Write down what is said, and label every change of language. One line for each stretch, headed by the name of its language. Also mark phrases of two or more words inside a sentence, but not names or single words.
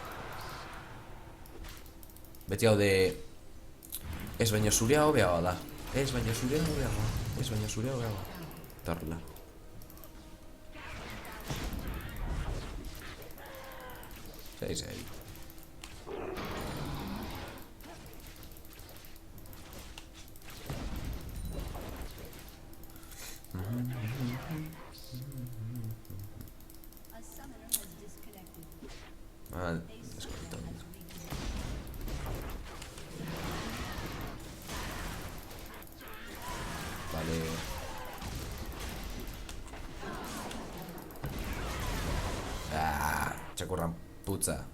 Basque: Beti hau de ez baino zurea hobeagoa da. Ez baino zurea hobeagoa. Eta horrela. Zei.
English: A summoner has disconnected.
Spanish: Desconectado. Vale.
Basque: Txakurran putza.